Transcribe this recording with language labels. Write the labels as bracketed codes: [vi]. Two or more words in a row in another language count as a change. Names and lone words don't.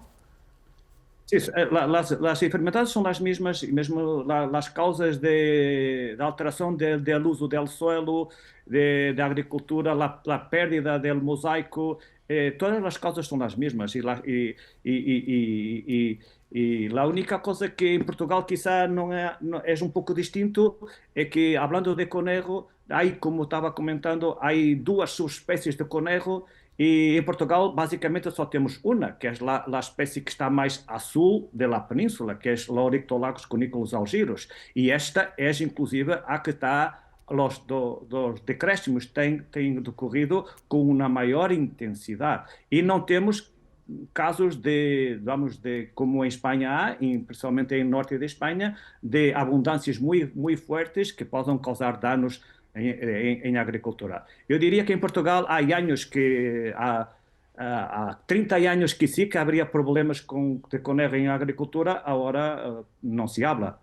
[es] Sí, las enfermedades son las mismas, y mismo las causas de alteración del uso del suelo, de agricultura, la pérdida del mosaico, todas las causas son las mismas. Y la única cosa que en Portugal quizá no es un poco distinto es que, hablando de conejo, hay, como estaba comentando, hay dos subespecies de conejo. Y en Portugal, básicamente, [pt] só temos [es] una, que es la especie que está más a sul de la península, que es Laurictolagus cuniculus algiros. Y esta es, inclusive, [pt] a que está, los decréscimos têm decorrido com uma maior intensidade. E não temos casos como [es] en España hay, principalmente en el norte de España, de abundancias muy fuertes que pueden causar daños en agricultura. Yo diría que en Portugal hay años que, há 30 años que sí que habría problemas de conejo en agricultura, ahora no se habla.